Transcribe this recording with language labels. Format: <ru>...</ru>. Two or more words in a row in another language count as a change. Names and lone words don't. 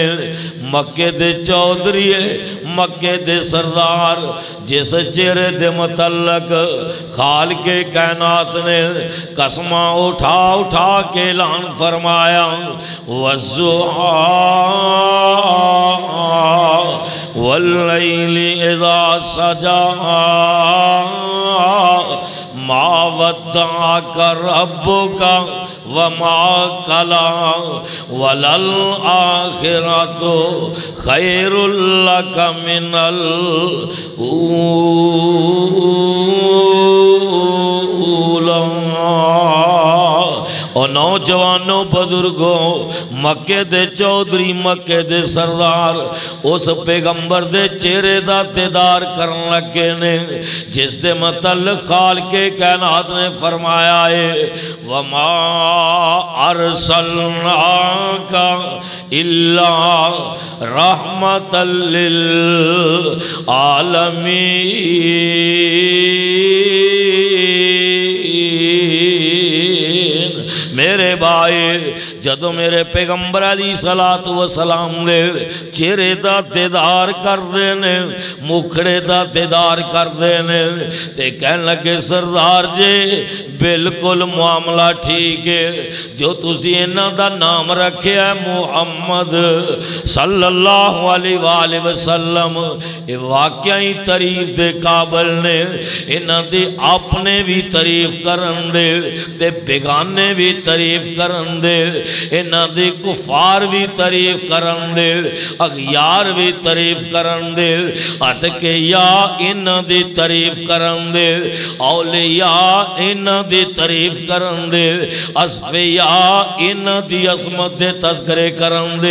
<pa>مکے دے چودھری، مکے دے سردار جس چہرے دے متعلق خال کے کائنات نے قسماں اٹھا اٹھا کے اعلان فرمایا,</pa> <ar>والضحى والليل إذا سجى ما ودعك ربك وما قلى وللآخرة خير لك من الأولى.</ar> <pa>اور نوجوانو بزرگو، مکے دے چودھری، مکے دے سردار اس پیغمبر دے چہرے دا دیدار کرن لگے نے جس دے متعلق خال کے کائنات نے فرمایا ہے,</pa> <ar>وما أرسلناك إلا رحمة للعالمين.</ar> <pa>میرے بھائی جدوں میرے پیغمبر</pa> <ar>عليه الصلاة والسلام</ar> <pa>دے چہرے دا دیدار کردے نے، مکھڑے دا دیدار کردے نے تے کہن لگے، سردار جی بالکل معاملہ ٹھیک ہے، جو تسی انہاں دا نام رکھیا محمد</pa> <ar>صلى الله عليه وسلم,</ar> <pa>یہ واقعہ ہی تعریف دے قابل نے. انہاں دی اپنے بھی تعریف کرن دے تے بیگانے بھی تعریف کرن دے، انہاں دی کفار بھی تعریف کرن دے، اغیار بھی تعریف کرن دے، اٹکے یا انہاں دی تعریف کرن دے، اولیا انہاں دی تعریف کرن دے، اصفیا انہاں دی عظمت دے تذکرے کرن دے.</pa>